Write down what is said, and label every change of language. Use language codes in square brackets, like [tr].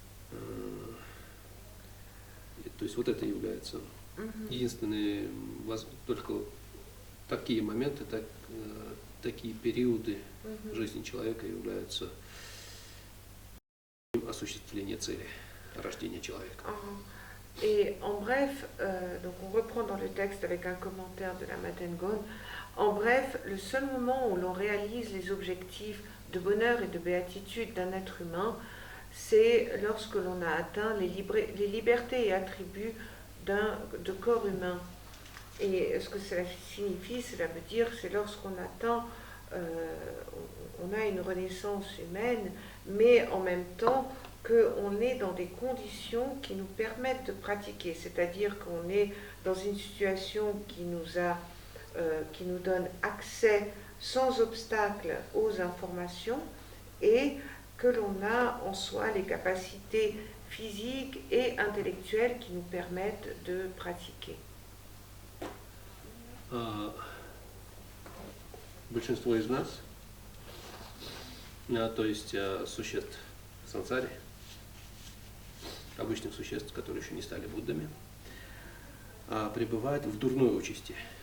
[ru] То есть вот это является единственные, только такие моменты, такие периоды жизни человека являются осуществлением цели рождения человека. [fr] Et en bref, donc on reprend dans le texte avec un commentaire de la Maten Gon. En bref, le seul moment où l'on réalise les objectifs de bonheur et de béatitude d'un être humain, c'est lorsque l'on a atteint les libertés et attributs de corps humain. Et ce que cela signifie, cela veut dire, c'est lorsqu'on atteint, on a une renaissance humaine, mais en même temps qu'on est dans des conditions qui nous permettent de pratiquer, c'est-à-dire qu'on est dans une situation qui nous donne accès sans obstacle aux informations et que l'on a en soi les capacités physiques et intellectuelles qui nous permettent de pratiquer. [ru] Большинство из нас, то есть существ в сансаре, обычных существ, которые еще не стали Буддами, пребывают в дурной участи.